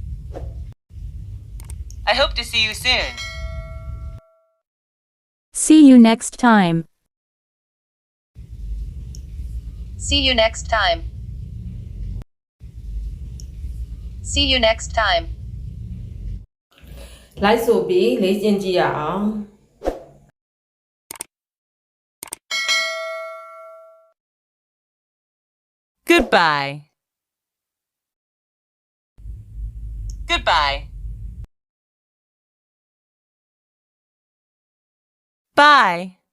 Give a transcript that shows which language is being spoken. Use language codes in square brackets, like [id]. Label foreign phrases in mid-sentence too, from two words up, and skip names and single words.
[en] I hope to see you soon. See you next time. See you next time. See you next time. [my] လိုက်ဆိုပြီးလေ့ကျင့်ကြည့်ရအောင် [en] Goodbye. Goodbye. Bye.